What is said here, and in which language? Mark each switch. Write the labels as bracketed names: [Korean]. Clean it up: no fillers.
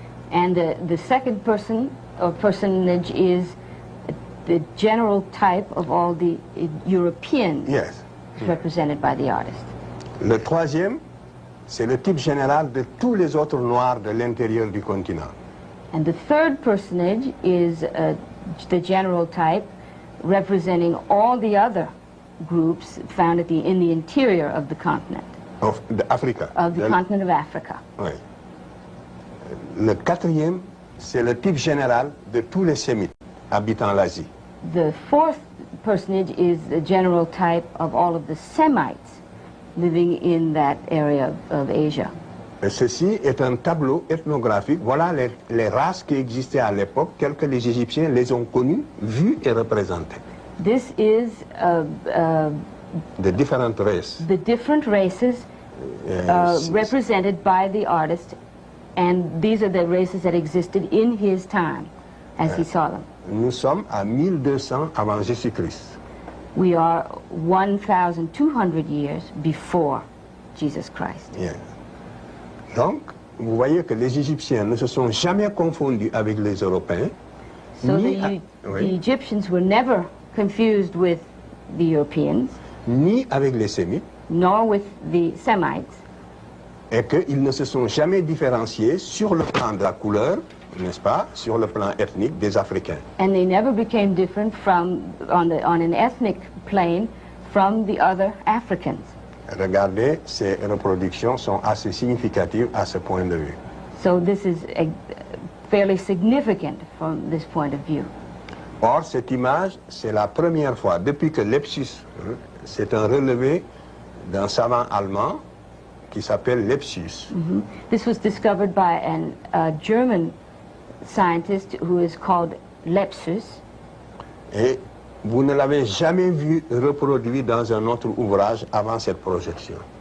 [English] And the second person or personage is the general type of all the Europeans Yes. represented by the artist. [French] Le troisième, c'est le type général de tous les autres Noirs de l'intérieur du continent. [English] And the third personage is the general type representing all the other groups found in the interior of the continent, Of Africa. of the continent of Africa. [French] Oui. Le quatrième, c'est le type général de tous les Sémites habitant l'Asie. [English] The fourth personage is the general type of all of the Semites living in that area of Asia. [French] Et ceci est un tableau ethnographique. Voilà les races qui existaient à l'époque, telles que les Égyptiens les ont connues, vues et représentées. [English] This is [French] De différentes races. [English] the different races represented by the artist, and these are the races that existed in his time as he saw them. [French] Nous sommes à 1200 avant Jésus-Christ. [English] We are 1,200 years before Jesus Christ. [French] Bien. Donc, vous voyez que les Égyptiens ne se sont jamais confondus avec les Européens. [English] So [French] ni, [English] the [French] oui, [English] Egyptians were never confused with the Europeans, [French] ni avec les Sémites, [English] nor with the Semites, [French] et qu'ils ne se sont jamais différenciés sur le plan de la couleur, n'est-ce pas, sur le plan ethnique des Africains. [English] and they never became different from on an ethnic plane from the other Africans. [French] Regardez, ces reproductions sont assez significatives à ce point de vue. [English] So this is fairly significant from this point of view. [French] Or, cette image, c'est la première fois, depuis que Lepsius, c'est un relevé d'un savant allemand qui s'appelle Lepsius. [English] This was discovered by a German scientist who is called Lepsius, [French] Et vous ne l'avez jamais vu reproduit dans un autre ouvrage avant cette projection.